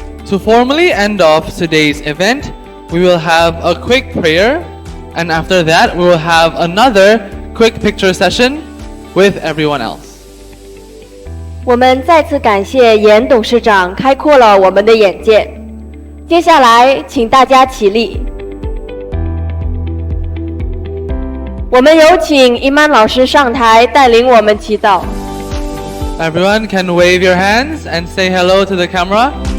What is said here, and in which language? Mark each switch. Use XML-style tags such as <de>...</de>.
<en>To formally end off today's event, we will have a quick prayer, and after that, we will have another quick picture session with everyone else.</en> <zh>我们再次感谢严董事长开阔了我们的眼界。接下来，请大家起立。我们有请伊曼老师上台带领我们祈祷。</zh> <en>Everyone can wave your hands and say hello to the camera.</en>